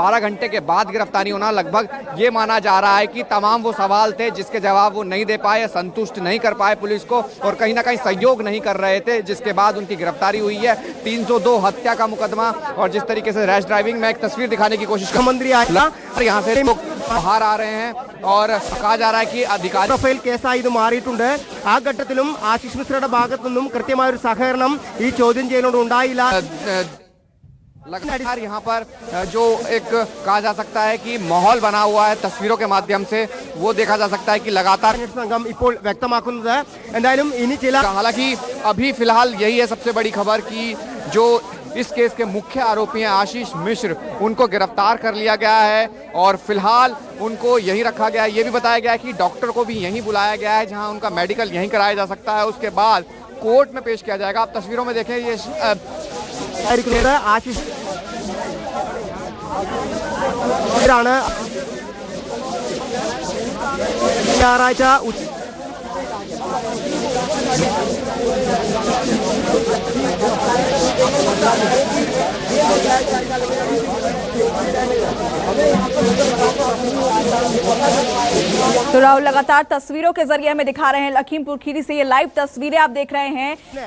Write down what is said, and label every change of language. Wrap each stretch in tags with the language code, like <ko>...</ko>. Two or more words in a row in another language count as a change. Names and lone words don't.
<hi>12 घंटे के बाद गिरफ्तारी होना, लगभग ये माना जा रहा है कि तमाम वो सवाल थे जिसके जवाब वो नहीं दे पाए, संतुष्ट नहीं कर पाए पुलिस को, और कहीं ना कहीं सहयोग नहीं कर रहे थे, जिसके बाद उनकी गिरफ्तारी हुई है। 302 हत्या का मुकदमा, और जिस तरीके से</hi> <en>rash driving</en> <hi>में एक तस्वीर दिखाने की कोशिश मंत्री और यहाँ से लोग बाहर आ रहे हैं, और कहा जा रहा है कि अधिकारी</hi> <en>profile case</en> <ml>ഇത് മാറിയിട്ടുണ്ട്. ആ ഘട്ടത്തിലും ആശിഷ് മിശ്രയുടെ ഭാഗത്തു നിന്നും കൃത്യമായ ഒരു സഹകരണം ഈ ചോദ്യം ചെയ്യലോട് ഉണ്ടായില്ല.</ml> <hi>लगातार यहाँ पर जो एक कहा जा सकता है कि माहौल बना हुआ है, तस्वीरों के माध्यम से वो देखा जा सकता है कि लगातार</hi> <ml>സംഘം ഇപ്പോൾ വ്യക്തമാക്കുന്നത് എന്തായാലും ഇനി ചില</ml> <hi>हालांकि अभी फिलहाल यही है सबसे बड़ी खबर कि जो इस केस के मुख्य आरोपी हैं आशीष मिश्र, उनको गिरफ्तार कर लिया गया है और फिलहाल उनको यहीं रखा गया है। ये भी बताया गया है कि डॉक्टर को भी यहीं बुलाया गया है, जहां उनका मेडिकल यहीं कराया जा सकता है। उसके बाद कोर्ट में पेश किया जाएगा। आप तस्वीरों में देखें, ये</hi> <ml>ആശിഷ് ഞായറാഴ്ച</ml> <hi>तो राहुल लगातार तस्वीरों के जरिए हमें दिखा रहे हैं लखीमपुर खीरी से, ये लाइव तस्वीरें आप देख रहे हैं।</hi>